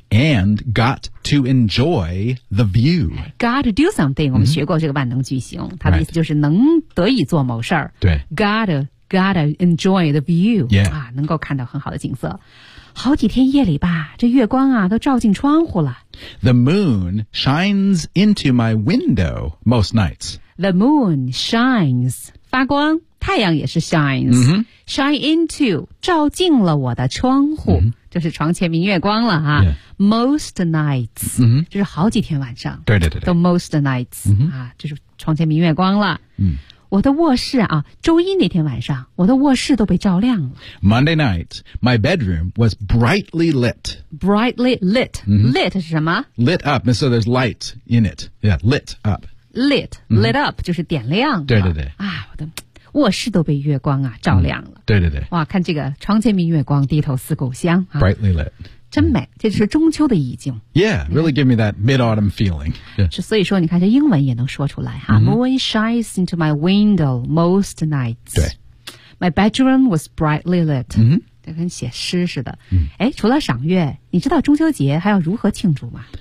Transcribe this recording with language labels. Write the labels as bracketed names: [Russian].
[English] and got to enjoy the view got to do something、 [Chinese] 我们学过这个万能句型它的意思就是能得以做某事儿对 [English] Gotta enjoy the view、 yeah. [Chinese] 啊，能够看到很好的景色。好几天夜里吧，这月光啊都照进窗户了。 [English] The moon shines into my window most nights. The moon shines [Chinese] 发光，太阳也是 shines、 [English] shine into [Chinese] 照进了我的窗户，就是床前明月光了啊。 [English] Yeah. Most nights、 [Chinese] 就是好几天晚上，对对对对，都 [English] most nights、 [Chinese] 啊，就是床前明月光了。我的卧室啊，周一那天晚上，我的卧室都被照亮了。 [English] Monday night, my bedroom was brightly lit. Brightly lit.、Lit [Chinese] 是什么 [English] ?Lit up, so there's light in it. Yeah, lit up. Lit,、lit up, [Chinese] 就是点亮。对对对。啊，我的卧室都被月光啊照亮了、对对对。哇，看这个窗前明月光，低头思故乡、 [English] Brightly lit. [Chinese] 真美这就是中秋的意境 [English] Yeah, really give me that mid-autumn feeling、 [Chinese] 所以说你看这英文也能说出来、 [English] Moon shines into my window most nights [Chinese] 对 [English] My bedroom was brightly lit、 [Chinese] 这跟写诗似的、除了赏月你知道中秋节还要如何庆祝吗